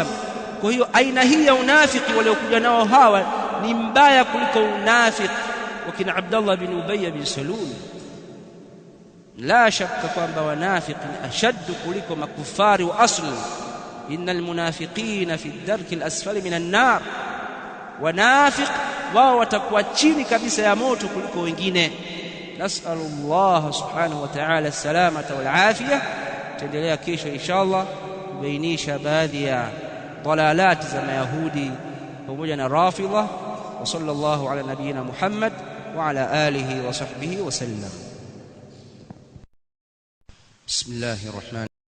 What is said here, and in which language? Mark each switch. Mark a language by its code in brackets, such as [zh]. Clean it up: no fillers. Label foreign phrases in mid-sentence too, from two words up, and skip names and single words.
[sw] Kwa hiyo aina hii ya unafiki waliokuja nao hawa ni mbaya kuliko unafiki wakina Abdullah bin Ubay bin Salul. [ar] لا شك [sw] kwamba wanafiki ni ashaddu kuliko makufari wa asli. [ar] إن المنافقين في الدرك الأسفل من النار, [sw] wanafiq wao watakuwa chini kabisa ya moto kuliko wengine. [ar] نسأل الله سبحانه وتعالى السلامة والعافية. [sw] Tuendelea kesho inshallah kubainisha baadhi ya dalalati za mayahudi pamoja na rafidha. [ar] وصلى الله على نبينا محمد وعلى آله وصحبه وسلم. بسم الله الرحمن